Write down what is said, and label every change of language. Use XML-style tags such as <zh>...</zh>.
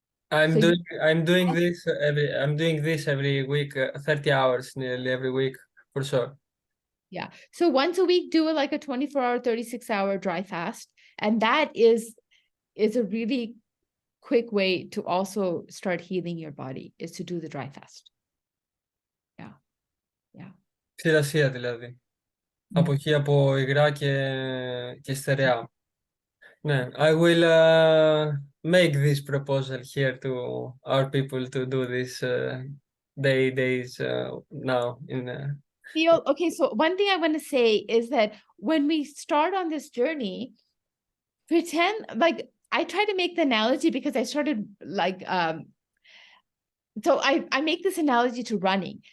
<en>I'm doing this every week, 30 hours nearly every week for sure. Yeah. So once a week, do like a 24-hour, 36-hour dry fast. And that is a really quick way to also start healing your body, is to do the dry fast.</en> <el>Ξηρασία δηλαδή. Αποχή από υγρά και στερεά. Ναι,</el> <en>I will make this proposal here to our people to do this days now. feel, okay, so one thing I want to say is that when we start on this journey, pretend like, I try to make the analogy because I started like, so I make this analogy to running.</en>